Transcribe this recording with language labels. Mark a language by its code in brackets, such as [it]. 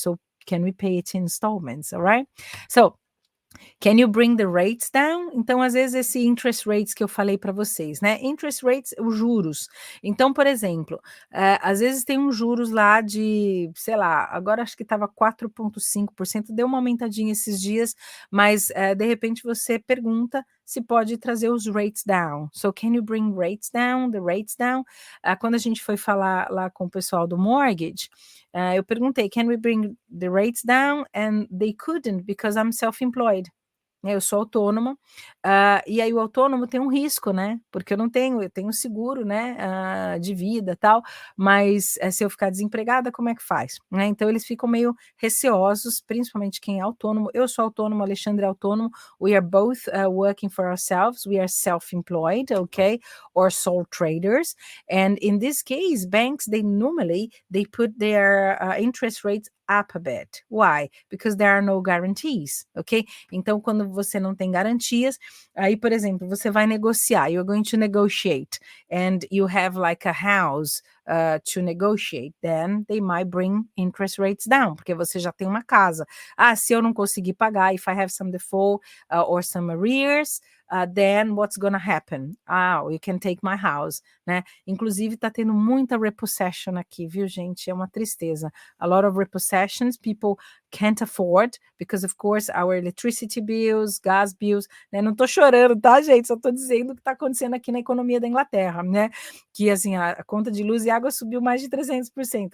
[en] So can we pay it in installments, all right? So can you bring the rates down? [pt] Então, às vezes, esse interest rates que eu falei para vocês, né? Interest rates, os juros. Então, por exemplo, às vezes tem uns juros lá de, sei lá, agora acho que estava 4,5%, deu uma aumentadinha esses dias, mas de repente você pergunta se pode trazer os rates down. [en] So, can you bring rates down, the rates down? [pt] Quando a gente foi falar lá com o pessoal do mortgage, eu perguntei, [en] can we bring the rates down? And they couldn't because I'm self-employed. [pt] Eu sou autônoma, e aí o autônomo tem um risco, né? Porque eu tenho seguro, né? De vida, tal, mas se eu ficar desempregada, como é que faz? Né? Então eles ficam meio receosos, principalmente quem é autônomo. Eu sou autônomo, Alexandre é autônomo. [en] We are both working for ourselves. We are self-employed, okay, or sole traders. And in this case, banks they put their interest rates up a bit. Why? Because there are no guarantees, ok? [pt] Então, quando você não tem garantias, aí, por exemplo, você vai negociar, [en] you're going to negotiate, and you have like a house to negotiate, then they might bring interest rates down, [pt] porque você já tem uma casa. Se eu não conseguir pagar, [en] if I have some default or some arrears, then what's gonna happen? You can take my house, [pt] né? Inclusive, tá tendo muita repossession aqui, viu, gente? É uma tristeza. [en] A lot of repossessions, people can't afford, because of course our electricity bills, gas bills, né? [pt] Não tô chorando, tá, gente? Só tô dizendo o que tá acontecendo aqui na economia da Inglaterra, né? Que, assim, a conta de luz e água subiu mais de 300%.